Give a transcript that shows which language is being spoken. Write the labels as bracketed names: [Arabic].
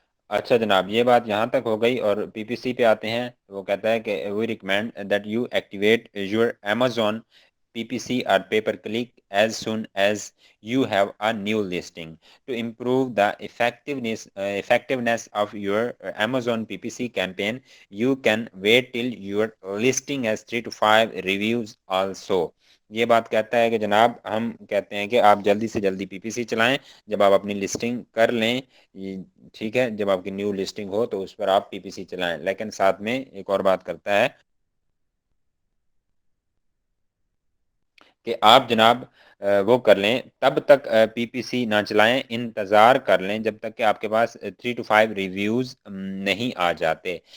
[Urdu] اچھا جناب، یہ بات یہاں تک ہو گئی، اور پی پی سی پہ آتے ہیں. وہ کہتا ہے کہ [English] We recommend that you activate your Amazon PPC or pay-per-click as soon as you have a new listing. To improve the effectiveness of your Amazon PPC campaign, you can wait till your listing has 3 to 5 reviews also. [Urdu] یہ بات کہتا ہے کہ جناب ہم کہتے ہیں کہ آپ جلدی سے جلدی پی پی سی چلائیں جب آپ اپنی لسٹنگ کر لیں. ٹھیک ہے، جب آپ کی نیو لسٹنگ ہو تو اس پر آپ پی پی سی چلائیں. لیکن ساتھ میں ایک اور بات کرتا ہے کہ آپ جناب وہ کر لیں، تب تک پی پی سی نہ چلائیں، انتظار کر لیں جب تک کہ آپ کے پاس 3 to 5 ریویوز نہیں آ جاتے.